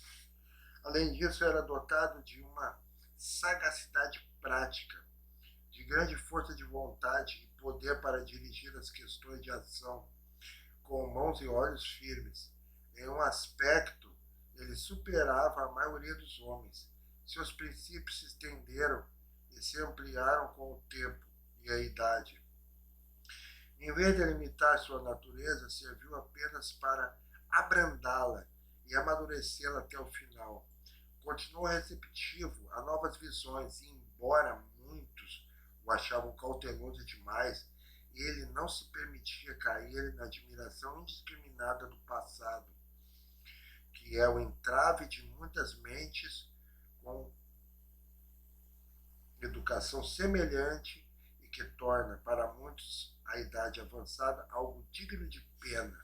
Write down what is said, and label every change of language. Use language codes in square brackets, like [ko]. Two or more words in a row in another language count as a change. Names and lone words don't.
[pt] Além disso, era dotado de uma sagacidade prática, de grande força de vontade e poder para dirigir as questões de ação com mãos e olhos firmes. Em um aspecto, ele superava a maioria dos homens. Seus princípios se estenderam e se ampliaram com o tempo e a idade. Em vez de limitar sua natureza, serviu apenas para abrandá-la e amadurecê-la até o final. Continuou receptivo a novas visões e, embora muitos o achavam cauteloso demais, ele não se permitia cair na admiração indiscriminada do passado, que é o entrave de muitas mentes com educação semelhante e que torna para muitos a idade avançada algo digno de pena.